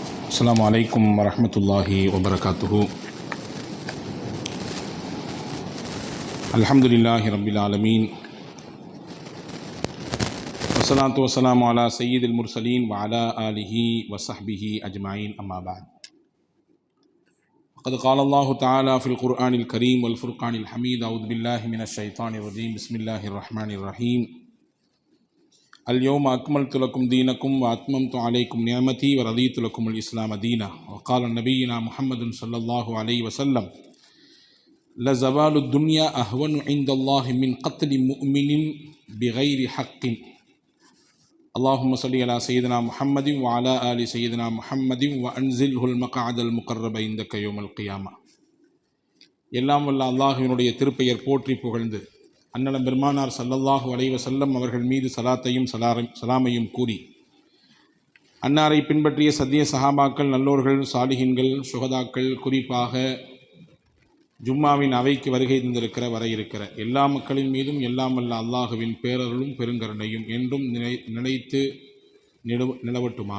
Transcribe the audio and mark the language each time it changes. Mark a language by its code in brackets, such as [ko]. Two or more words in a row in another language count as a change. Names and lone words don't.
[ar] السلام عليكم ورحمة الله وبركاته. الحمد لله رب العالمين. والصلاة والسلام على سيد المرسلين وعلى آله وصحبه أجمعين. أما بعد. قد قال الله تعالى في القرآن الكريم والفرقان الحميد. أعوذ بالله من الشيطان الرجيم. بسم الله الرحمن الرحيم. اليوم أكملت لكم دينكم وأتممت عليكم نعمتي ورضيت لكم الإسلام دينا. وقال نبينا محمد صلى الله عليه وسلم لزوال الدنيا أهون عند الله من قتل مؤمن بغير حق. اللهم صل على سيدنا محمد وعلى آل سيدنا محمد وأنزله المقعد المقرب عندك يوم القيامة. [ta] எல்லாம் வல்ல அல்லாஹ்வினுடைய திருப்பெயர் போற்றி புகழ்ந்து அன்னலம் பெருமானார் [ar] صلى الله عليه وسلم [ta] அவர்கள் மீது சலாத்தையும் சலாமையும் கூறி, அன்னாரை பின்பற்றிய சத்திய சஹாபாக்கள், நல்லோர்கள், சாலிஹின்கள், சுஹதாக்கள், குறிப்பாக ஜும்மாவின் அவைக்கு வருகை தந்திருக்கிற வர இருக்கிற எல்லா மக்களின் மீதும் எல்லாம் வல்ல அல்லாஹுவின் பேரருளும் பெருங்கருணையும் என்றும் நிலைத்து நிலவட்டுமாக.